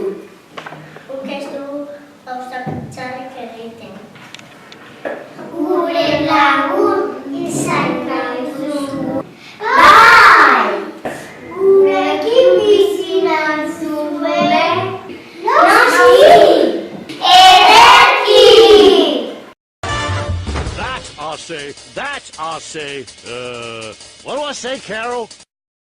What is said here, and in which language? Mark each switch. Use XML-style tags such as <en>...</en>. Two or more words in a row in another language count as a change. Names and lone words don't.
<eu>Guk ez dugu gauzak txarrik egiten. Gure lagun izan nahi duzu. Bai! Gurekin bizi nahi zuen. Noski! Ederki!</eu> <en>That I say, what do I say, Carol?</en>